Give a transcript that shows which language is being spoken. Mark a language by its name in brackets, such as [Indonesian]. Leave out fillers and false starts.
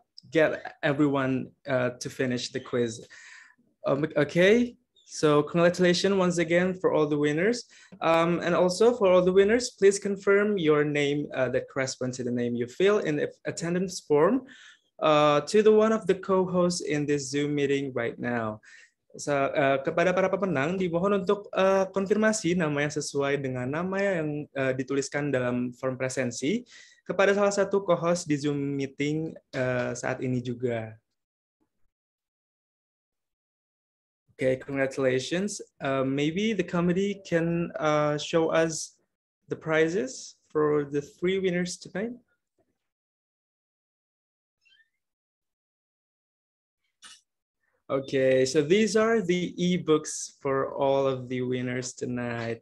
[English] get everyone to finish the quiz. Okay, so congratulations once again for all the winners. And also for all the winners, please confirm your name that corresponds to the name you fill in the attendance form to the one of the co-hosts in this Zoom meeting right now. [Indonesian] So, kepada para pemenang dimohon untuk konfirmasi nama yang sesuai dengan nama yang dituliskan dalam form presensi kepada salah satu co-host di Zoom meeting saat ini juga. [English] Okay, congratulations. Maybe the committee can show us the prizes for the 3 winners tonight. Okay, so these are the ebooks for all of the winners tonight.